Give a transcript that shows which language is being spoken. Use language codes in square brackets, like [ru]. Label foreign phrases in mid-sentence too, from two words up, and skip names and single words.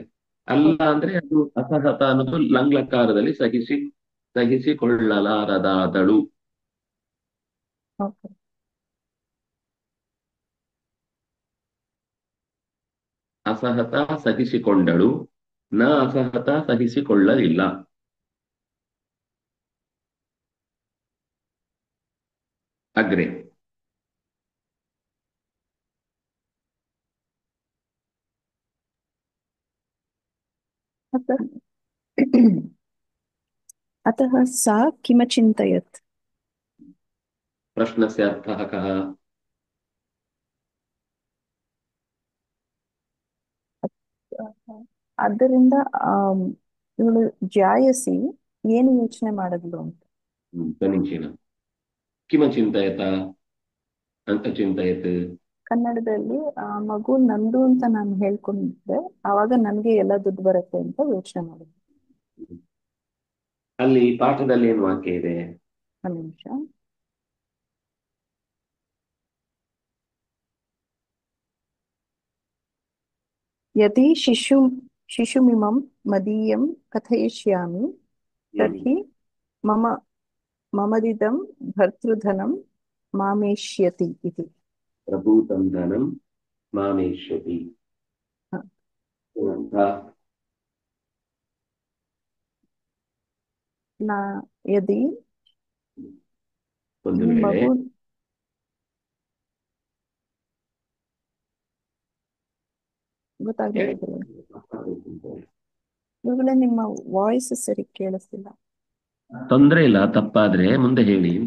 [kn] ಅಲ್ಲ ಅಂದ್ರೆ ಅದು ಅಸಹತ ಅನ್ನೋದು ಲಂಗ್ಲಕಾರದಲ್ಲಿ ಸಹಿಸಿಕೊಳ್ಳಲಾರದಾದಳು. ಓಕೆ. ಅಸಹತ ಸಹಿಸಿಕೊಂಡಳು, ನ ಅಸಹತ ಸಹಿಸಿಕೊಳ್ಳಲಿಲ್ಲ. ಅಗ್ರೆ. [sa] अतः अतः सा किमचिन्तयत्? ಪ್ರಶ್ನಸ್ಯ ಅರ್ಥಃ ಕಃ? [kn] ಆದ್ದರಿಂದ ಇವಳು ಜಾಯಸಿ ಏನು ಯೋಚನೆ ಮಾಡಿದ್ಲು ಅಂತ. [sa] ಸमीचीನ. ಕಿಮಚಿಂತಯತ ಅಂತ ಚಿಂತಯತ್. [kn] ಕನ್ನಡದಲ್ಲಿ ಮಗು ನಂದು ಅಂತ ನಾನು ಹೇಳ್ಕೊಂಡಿದ್ದೆ, ಆವಾಗ ನನಗೆ ಎಲ್ಲ ದುಡ್ಡು ಬರುತ್ತೆ ಅಂತ ಯೋಚನೆ ಮಾಡಿದ್ದೆ. ಅಲ್ಲಿ ಪಾಠದಲ್ಲಿ ಏನು ವಾಕ್ಯ ಇದೆ? ಒಂದು ನಿಮಿಷ. [sa] ಯದಿ ಶಿಶುಮಿಮಂ ಮದೀಯಂ ಕಥಯಿಷ್ಯಾಮಿ ತರ್ಹಿ ಮಮ ಮಮದಿದಂ ಭರ್ತೃಧನಂ ಮಾಮೇಷ್ಯತಿ ಇತಿ. ಪ್ರಭೂತಂ ಧನಂ ಮಾಮೇಷ್ಯತಿ. ಯದಿ [kn] ಒಂದು ಈ ವೇಳೆ ಮಗು ಗೊತ್ತಾಗ್ಲಿಲ್ಲ ಇವಾಗಲೇ ನಿಮ್ಮ ವಾಯ್ಸ್ ಸರಿ ಕೇಳಿಸ್ತಿಲ್ಲ. ತೊಂದ್ರೆ ಇಲ್ಲ, ತಪ್ಪಾದ್ರೆ ಮುಂದೆ ಹೇಳಿ ಹಿಂದೆ.